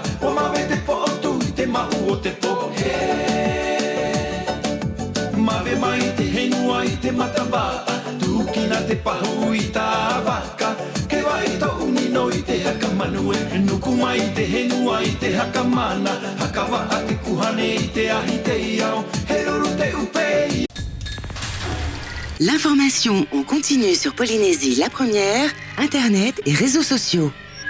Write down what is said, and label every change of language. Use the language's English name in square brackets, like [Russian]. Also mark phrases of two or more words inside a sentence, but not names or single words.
[North Marquesan] O mawe te po o tu I te mahu o te po. Mawe mai te henua I te matawā, tukina te pahu I tā waka. Ke wai tau nino I te haka manue, nuku mai te henua I te haka mana. Haka waa te kuhane I te ahi te iao, he ruru te upe. [French] L'information en continu sur Polynésie la première, Internet et réseaux sociaux.